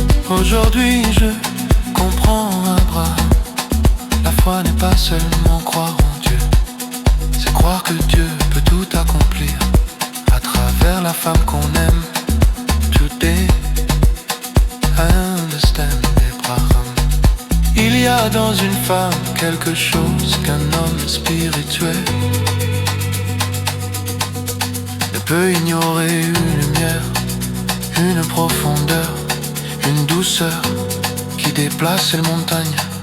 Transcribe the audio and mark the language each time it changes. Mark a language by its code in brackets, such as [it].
[fr] Aujourd'hui je comprends Abraham. La foi n'est pas seulement croire en Dieu, c'est croire que Dieu peut tout accomplir à travers la femme qu'on aime. [en] Today, I understand Abraham. [fr] Il y a dans une femme quelque chose qu'un homme spirituel ne peut ignorer. Une lumière, une profondeur, une douceur qui déplace les montagnes.